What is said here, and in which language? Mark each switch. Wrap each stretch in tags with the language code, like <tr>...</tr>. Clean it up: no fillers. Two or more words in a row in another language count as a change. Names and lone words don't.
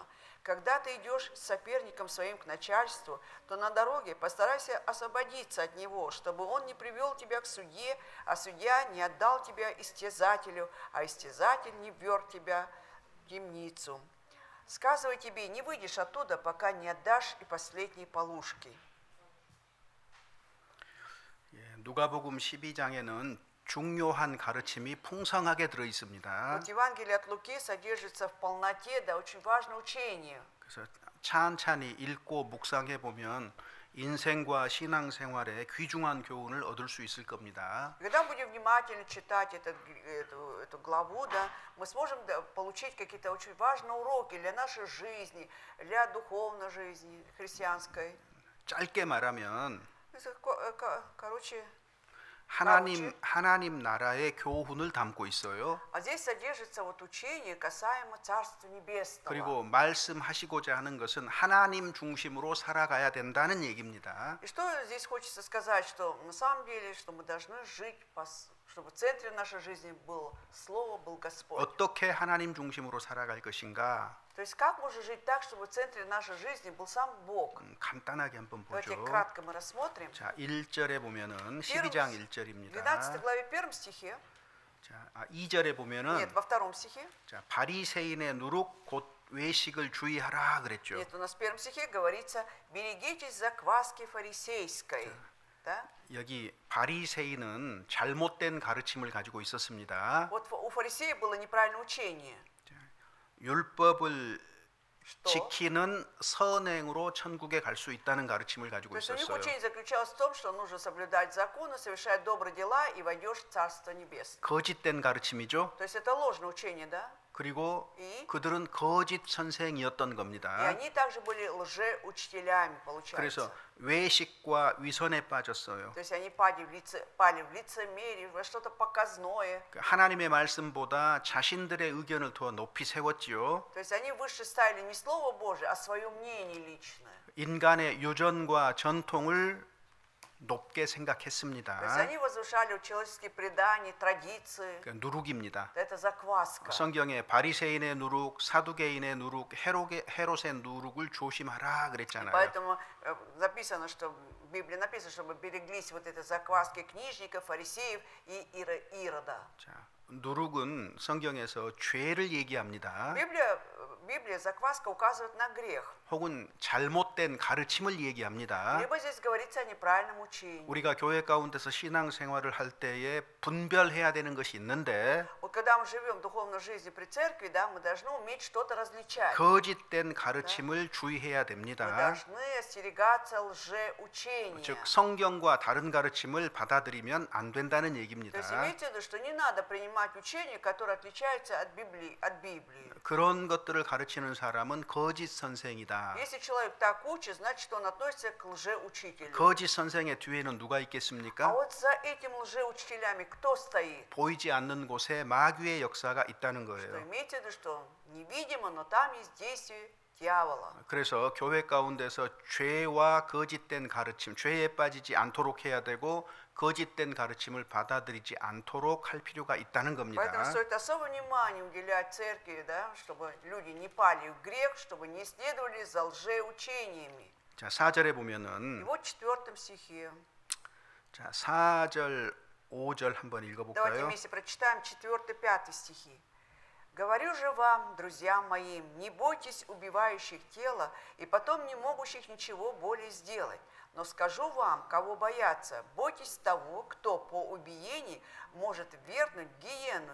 <ru>Когда ты идешь с соперником своим к начальству, то на дороге постарайся освободиться от него, чтобы он не привел тебя к судье, а судья не отдал тебя истязателю, а истязатель не ввёр тебя в темницу. Сказывай тебе, не выйдешь оттуда, пока не отдашь и последние полушки».</ru> <ko>예, 누가복음 12장에는 중요한 가르침이 풍성하게 들어 있습니다.</ko> <ru>Вот Евангелие от Луки содержится в полноте, да, очень важное учение.</ru> <ko>그래서 찬찬히 읽고 묵상해 보면 인생과 신앙생활에 귀중한 교훈을 얻을 수 있을 겁니다.</ko> <ru>Когда мы будем внимательно читать эту главу, да, мы сможем получить какие-то очень важные уроки для нашей жизни, для духовной жизни христианской.</ru> <ko>짧게 말하면</ko> <ru>Короче,</ru> <ko>하나님 나라의 교훈을 담고 있어요.</ko> <ru>а здесь содержится вот учение касаемо Царства Небесного.</ru> <ko>그리고 말씀하시고자 하는 것은 하나님 중심으로 살아가야 된다는 얘기입니다.</ko> <ru>И что здесь хочется сказать, что на самом деле, что мы должны жить, чтобы в центре нашей жизни было Слово, был Господь.</ru> <ko>어떻게 하나님 중심으로 살아갈 것인가?</ko> <ru>То есть как можно жить так, чтобы в центре нашей жизни был сам Бог?</ru> <ko>간단하게 한번</ko> <ru>Давайте</ru> <ko>보죠.</ko> <ru>кратко мы рассмотрим.</ru> <ko>자, 1절에 보면은 12장 1절입니다.</ko> <ru>12 главе 1 стихе,</ru> <ko>자, 2절에</ko> <ru>нет,</ru> <ko>보면은</ko> <ru>во 2 стихе,</ru> <ko>자, 바리새인의 누룩 곧 외식을 주의하라 그랬죠.</ko> <ru>нет, у нас в 1 стихе говорится, берегитесь закваски фарисейской. Да?</ru> <ko>여기 바리새인은 잘못된 가르침을 가지고 있었습니다.</ko> <ru>Вот у фарисеев было неправильное учение.</ru> <ko>율법을 지키는 선행으로 천국에 갈 수 있다는 가르침을 가지고</ko> <ru>То есть у них</ru> <ko>있었어요.</ko> <ru>учение заключалось в том, что нужно соблюдать законы, совершать добрые дела и войдешь в Царство Небесное.</ru> <ko>거짓된 가르침이죠.</ko> <ru>То есть это ложное учение, да?</ru> <ko>그리고</ko> <ru>И?</ru> <ko>그들은 거짓 선생이었던</ko> <ru>И</ru> <ko>겁니다.</ko> <ru>они также были лжеучителями, получается.</ru> <ko>그래서 외식과 위선에 빠졌어요.</ko> <ru>То есть они пали в лицемерие, во что-то показное.</ru> <ko>하나님의 말씀보다 자신들의 의견을 더 높이 세웠지요.</ko> <ru>То есть они выше ставили не Слово Божие, а свое мнение личное.</ru> <ko>인간의 유전과 전통을 높게</ko> <ru>То есть</ru> <ko>생각했습니다.</ko> <ru>они возвышали человеческие предания, традиции.</ru> <ko>그 누룩입니다.</ko> <ru>Это закваска.</ru> <ko>성경에 바리새인의 누룩, 사두개인의 누룩, 헤롯의 누룩을 조심하라</ko> <ru>И</ru> <ko>그랬잖아요.</ko> <ru>поэтому записано, что в Библии написано, чтобы береглись вот этой закваски книжников, фарисеев и Ирода.</ru> <ko>자, 누룩은 성경에서 죄를 얘기합니다.</ko> <ru>Библия закваска указывает на грех.</ru> <ko>혹은 잘못된 가르침을 얘기합니다.</ko> <ru>Либо здесь говорится о неправильном учении.</ru> <ko>우리가 교회 가운데서 신앙생활을 할 때에 분별해야 되는 것이 있는데</ko> <ru>Вот когда мы живем в духовной жизни при церкви, да, мы должны уметь что-то различать.</ru> <ko>거짓된 가르침을 주의해야</ko> <ru>Мы</ru> <ko>됩니다.</ko> <ru>должны остерегаться лжеучения.</ru> <ko>즉 성경과 다른 가르침을 받아들이면 안 된다는</ko> <ru>То</ru> <ko>얘기입니다.</ko> <ru>есть имейте в виду, что не надо принимать учение, которое отличается от Библии.</ru> <ko>그런 것들을 가르치는 사람은 거짓 선생이다.</ko> <ru>Если человек так учит, значит, он относится к лжеучителю.</ru> <ko>거짓 선생의 뒤에는 누가</ko> <ru>А</ru> <ko>있겠습니까?</ko> <ru>вот за этим лжеучителями кто стоит?</ru> <ko>보이지 않는 곳에 마귀의 역사가 있다는</ko> <ru>Что</ru> <ko>거예요.</ko> <ru>имейте в виду, что невидимо, но там есть действие дьявола.</ru> <ko>그래서 교회 가운데서 죄와 거짓된 가르침, 죄에 빠지지 않도록 해야 되고 거짓된 가르침을 받아들이지 않도록 할 필요가 있다는 겁니다.</ko> <ru>Поэтому стоит особое внимание уделять церкви, да, чтобы люди не пали в грех, чтобы не следовали за лжеучениями.</ru> <ko>자, 4절에</ko> <ru>И</ru> <ko>보면은</ko> <ru>вот в 4 стихе.</ru> <ko>자, 4절, 5절 한번</ko> <ru>Давайте</ru> <ko>읽어볼까요?</ko> <ru>вместе прочитаем 4-5 стихи. «Говорю же вам, друзья мои, не бойтесь убивающих тело и потом не могущих ничего более сделать. Но скажу вам, кого бояться, бойтесь того, кто по убиении может ввергнуть в гиену.</ru>